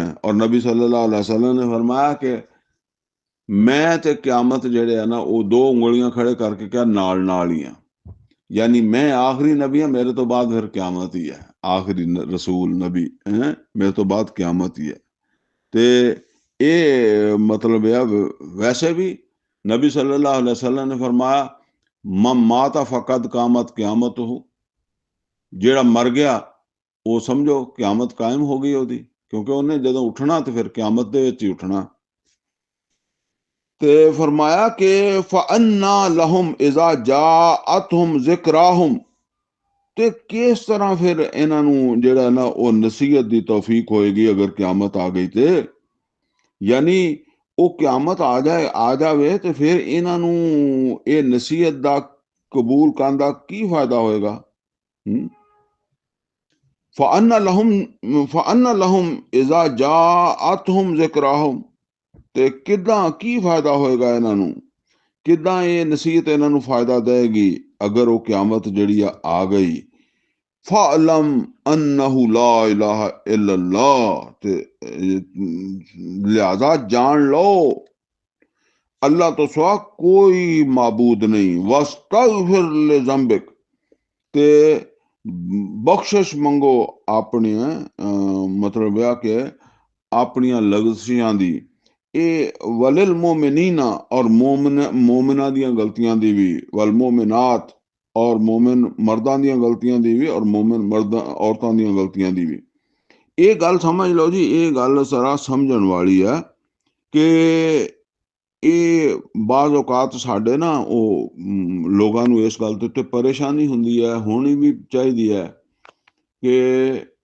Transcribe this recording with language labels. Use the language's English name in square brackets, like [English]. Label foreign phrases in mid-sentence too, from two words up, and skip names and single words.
[Punjabi] ਔਰ ਨਬੀ [Arabic] صلى الله عليه وسلم [Punjabi] ਨੇ ਫਰਮਾਇਆ ਕਿ ਮੈਂ ਤੇ ਕਿਆਮਤ ਜਿਹੜੇ ਆ ਨਾ ਉਹ ਦੋ ਉਂਗਲੀਆਂ ਖੜੇ ਕਰਕੇ ਕਿਹਾ ਨਾਲ ਨਾਲ ਹੀ ਆ, ਯਾਨੀ ਮੈਂ ਆਖਰੀ ਨਬੀ ਹਾਂ, ਮੇਰੇ ਤੋਂ ਬਾਅਦ ਫਿਰ ਕਿਆਮਤ ਹੀ ਹੈ, ਆਖਰੀ ਰਸੂਲ ਨਬੀ ਹੈ, ਮੇਰੇ ਤੋਂ ਬਾਅਦ ਕਿਆਮਤ ਹੀ ਹੈ। ਤੇ ਇਹ ਮਤਲਬ ਹੈ ਵੈਸੇ ਵੀ [Urdu] نبی صلی اللہ علیہ وسلم نے فرمایا [Arabic] من مات فقد قامت قيامته, [Punjabi] ਜਿਹੜਾ ਮਰ ਗਿਆ ਉਹ ਸਮਝੋ ਕਿਆਮਤ ਕਾਇਮ ਹੋ ਗਈ ਉਹਦੀ, ਕਿਉਂਕਿ ਉਹਨੇ ਜਦੋਂ ਉੱਠਣਾ ਤੇ ਫਿਰ ਕਿਆਮਤ ਦੇ ਵਿੱਚ ਹੀ ਉੱਠਣਾ। ਤੇ ਫਰਮਾਇਆ ਕਿ [Arabic] فأنى لهم إذا جاءتهم ذكراهم, [Punjabi] ਤੇ ਕਿਸ ਤਰ੍ਹਾਂ ਫਿਰ ਇਹਨਾਂ ਨੂੰ ਜਿਹੜਾ ਨਾ ਉਹ ਨਸੀਹਤ ਦੀ ਤੌਫੀਕ ਹੋਏਗੀ ਅਗਰ ਕਿਆਮਤ ਆ ਗਈ ਤੇ, ਯਾਨੀ ਉਹ ਕਿਆਮਤ ਆ ਜਾਵੇ ਤੇ ਫਿਰ ਇਹਨਾਂ ਨੂੰ ਇਹ ਨਸੀਹਤ ਦਾ ਕਬੂਲ ਕਰਨ ਦਾ ਕੀ ਫਾਇਦਾ ਹੋਏਗਾ। [Arabic] فأنى لهم إذا جاءتهم ذكراهم, [Punjabi] ਤੇ ਕਿੱਦਾਂ ਕੀ ਫਾਇਦਾ ਹੋਏਗਾ ਇਹਨਾਂ ਨੂੰ, ਕਿੱਦਾਂ ਇਹ ਨਸੀਹਤ ਇਹਨਾਂ ਨੂੰ ਫਾਇਦਾ ਦੇਗੀ ਅਗਰ ਉਹ ਕਿਆਮਤ ਜਿਹੜੀ ਆ ਗਈ। [Arabic] فاعلم أنه لا إله إلا الله, [Punjabi] ਤੇ ਲਿਹਾਜ਼ਾ ਜਾਨ ਲੋ ਅੱਲਾਹ ਤੋ ਸਿਵਾ ਕੋਈ ਮਾਬੂਦ ਨਹੀਂ। [Arabic] واستغفر لذنبك, [Punjabi] ਤੇ ਬਖ਼ਸ਼ਿਸ਼ ਮੰਗੋ ਅਪਨੀ ਮਤਲਬ ਹੈ ਕਿ ਅਪਨੀਆਂ ਲਗ਼ਜ਼ਿਸ਼ਾਂ ਦੀ। ਇਹ [Arabic] وللمؤمنين, [Punjabi] ਔਰ ਮੋਮਿਨਾ ਦੀਆਂ ਗਲਤੀਆਂ ਦੀ ਵੀ, [Arabic] والمؤمنات, [Punjabi] ਔਰ ਮੋਮਿਨ ਮਰਦਾਂ ਦੀਆਂ ਗਲਤੀਆਂ ਦੀ ਵੀ, ਔਰ ਮੋਮਿਨ ਮਰਦਾਂ औरਤਾਂ ਦੀਆਂ ਗਲਤੀਆਂ ਦੀ ਵੀ। ਇਹ ਗੱਲ ਸਮਝ ਲਓ ਜੀ, ਇਹ ਗੱਲ ਜ਼ਰਾ ਸਮਝਣ ਵਾਲੀ ਹੈ ਕਿ ਇਹ ਬਾਜ਼ ਔਕਾਤ ਸਾਡੇ ਨਾ ਉਹ ਲੋਕਾਂ ਨੂੰ ਇਸ ਗੱਲ ਦੇ ਉੱਤੇ ਪਰੇਸ਼ਾਨੀ ਹੁੰਦੀ ਹੈ, ਹੋਣੀ ਵੀ ਚਾਹੀਦੀ ਹੈ ਕਿ